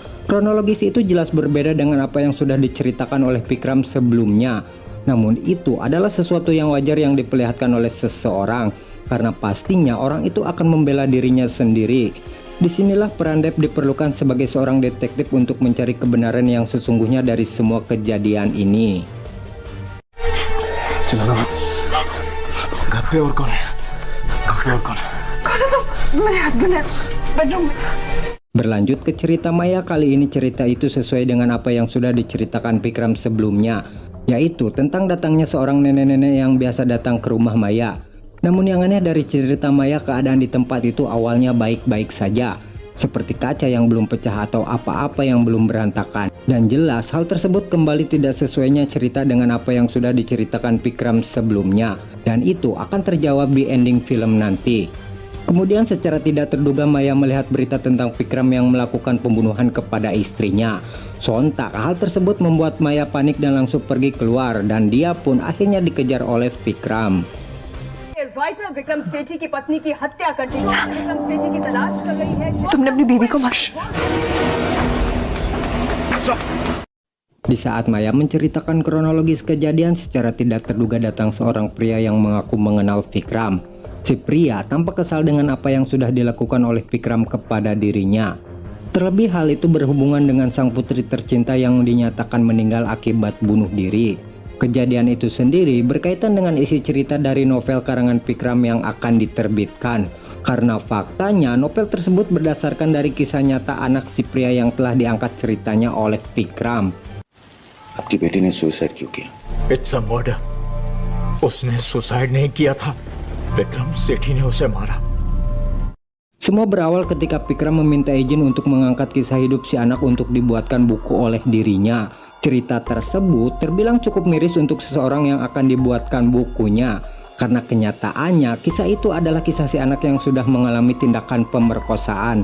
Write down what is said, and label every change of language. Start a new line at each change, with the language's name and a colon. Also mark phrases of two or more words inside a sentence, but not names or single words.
Indonesian: Kronologis itu jelas berbeda dengan apa yang sudah diceritakan oleh Vikram sebelumnya. Namun itu adalah sesuatu yang wajar yang diperlihatkan oleh seseorang, karena pastinya orang itu akan membela dirinya sendiri. Disinilah peran Depp diperlukan sebagai seorang detektif untuk mencari kebenaran yang sesungguhnya dari semua kejadian ini.
Hindi: चिल्लाना मत। घर पे और कौन है? घर पे और कौन है? कौन है तुम? मेरे हस्बैंड है बेडरूम में।
Indonesian: Berlanjut ke cerita Maya, kali ini cerita itu sesuai dengan apa yang sudah diceritakan Vikram sebelumnya, yaitu tentang datangnya seorang nenek-nenek yang biasa datang ke rumah Maya. Namun yang aneh dari cerita Maya, keadaan di tempat itu awalnya baik-baik saja, seperti kaca yang belum pecah atau apa-apa yang belum berantakan. Dan jelas hal tersebut kembali tidak sesuainya cerita dengan apa yang sudah diceritakan Vikram sebelumnya, dan itu akan terjawab di ending film nanti. Kemudian secara tidak terduga Maya melihat berita tentang Vikram yang melakukan pembunuhan kepada istrinya. Sontak hal tersebut membuat Maya panik dan langsung pergi keluar, dan dia pun akhirnya dikejar oleh Vikram.
Hindi: राइटर विक्रम सेठी की पत्नी की हत्या कर दी। विक्रम सेठी की तलाश कर रही है। तुमने अपनी बीवी को मारा।
Indonesian: Di saat Maya menceritakan kronologis kejadian, secara tidak terduga datang seorang pria yang mengaku mengenal Vikram. Si pria tampak kesal dengan apa yang sudah dilakukan oleh Vikram kepada dirinya. Terlebih hal itu berhubungan dengan sang putri tercinta yang dinyatakan meninggal akibat bunuh diri. Kejadian itu sendiri berkaitan dengan isi cerita dari novel karangan Vikram yang akan diterbitkan. Karena faktanya novel tersebut berdasarkan dari kisah nyata anak si pria yang telah diangkat ceritanya oleh Vikram.
Hindi: आपकी बेटी ने सुसाइड क्यों किया?
English: It's a murder.
Hindi: उसने सुसाइड नहीं किया था, विक्रम सेठी ने उसे मारा।
Indonesian: Semua berawal ketika Vikram meminta izin untuk mengangkat kisah hidup si anak untuk dibuatkan buku oleh dirinya. Cerita tersebut terbilang cukup miris untuk seseorang yang akan dibuatkan bukunya. Karena kenyataannya kisah itu adalah kisah si anak yang sudah mengalami tindakan pemerkosaan.